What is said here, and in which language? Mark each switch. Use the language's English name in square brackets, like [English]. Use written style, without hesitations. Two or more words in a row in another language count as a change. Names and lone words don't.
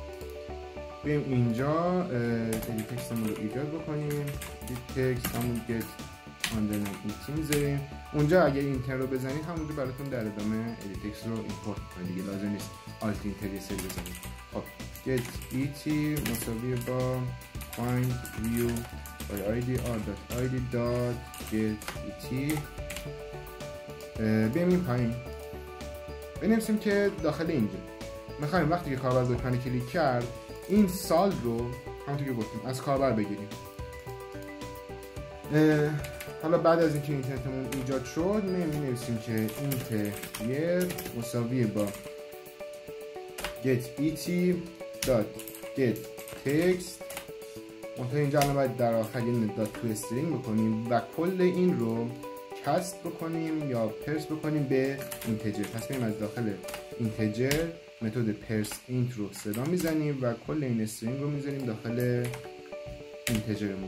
[Persian] بریم اینجا ادیت تکستمون رو ایجاد بکنیم، [English] edit text [Persian] همون [English] get underline et [Persian] میذاریم. اونجا اگه اینتر رو بزنید همونجا براتون در ادامه [English] edit text [Persian] رو ایمپورت کنید دیگه، لازم نیست [English] alt enter [Persian] یه سری بزنید. [English] خب get et [Persian] مساوی با [English] find view by id r.id get et. [Persian] بریم این پایین بنویسیم که داخل اینجا میخوایم وقتی که کاربر دکمه کلیک کرد این سال رو همونطور که گفتیم از کاربر بگیریم. حالا بعد از اینکه اینترنتمون ایجاد شد می‌نویسیم که اینتر مساوی با [English] get et get text. [Persian] منتها اینجا الان باید در آخر یه [English] dot to string [Persian] بکنیم و کل این رو کست بکنیم یا پرس بکنیم به اینتجر. پس میایم از داخل اینتجر متد [English] parse int [Persian] رو صدا میزنیم و کل این استرینگ رو میذاریم داخل اینتجرمون.